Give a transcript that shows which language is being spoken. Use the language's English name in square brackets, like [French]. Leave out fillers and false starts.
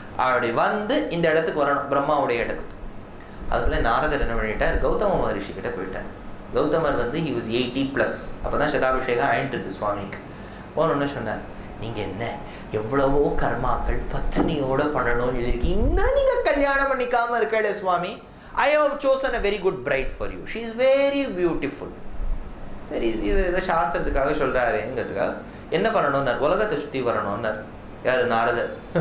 [Tamil] அப்படி வந்து இந்த இடத்துக்கு வரணும், பிரம்மாவுடைய இடத்துக்கு. அதுக்குள்ள நாரதர் என்ன பண்ணிட்டார், கௌதம மகரிஷி கிட்ட போயிட்டார். கௌதமர் வந்து [English] he was 80+. [Tamil] அப்பதான் சதாபிஷேகம் ஆயிட்டு இருக்கு சுவாமிக்கு. ஒன்று சொன்னார், நீங்க என்ன எவ்வளவோ கர்மாக்கள் பத்னியோட பண்ணணும் இருக்கு, இன்னும் நீங்க கல்யாணம் பண்ணிக்காம இருக்கல சுவாமி. [English] I have chosen a very good bride for you. She is very beautiful. [Tamil] சரி, இவர் ஏதோ சாஸ்திரத்துக்காக சொல்றாருங்கிறதுக்காக என்ன பண்ணணும்னார், உலகத்தை சுற்றி வரணும்னார். யாரு, நாரதர்.